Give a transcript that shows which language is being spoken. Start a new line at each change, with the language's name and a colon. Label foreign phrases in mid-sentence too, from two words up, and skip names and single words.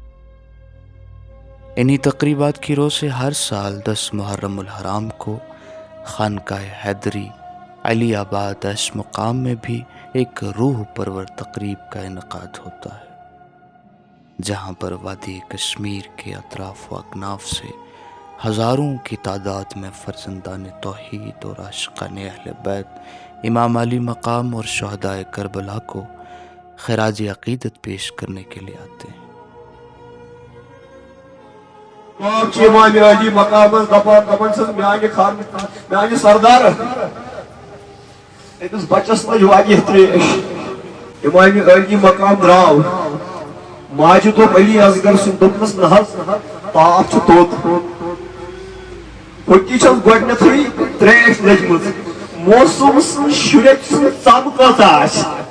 Urdu: انہی تقریبات کی روح سے ہر سال 10 محرم الحرام کو خانقاہ حیدری علی آباد ایش مقام میں بھی ایک روح پرور تقریب کا انعقاد ہوتا ہے، جہاں پر وادی کشمیر کے اطراف و اکناف سے ہزاروں کی تعداد میں فرزندان توحید اور عاشقان اہل بیت امام علی مقام اور شہدائے کربلا کو خراج عقیدت پیش کرنے کے لیے آتے ہیں۔
Kashmiri: امام علی مقام میانہ سردار أکس بچس لج واریاہ تریش امام علی مقام درٛاو ماجہِ دوٚپ علی اصغر سُنٛد دوٚپنس نہ حظ تاپھ چھُ توٚت پھٕٹی چھس گۄڈنیتھٕے تریش لٔجمٕژ موسم سٕنٛز شُرٮ۪ن سٕنٛز ژم کۭژاہ آسہِ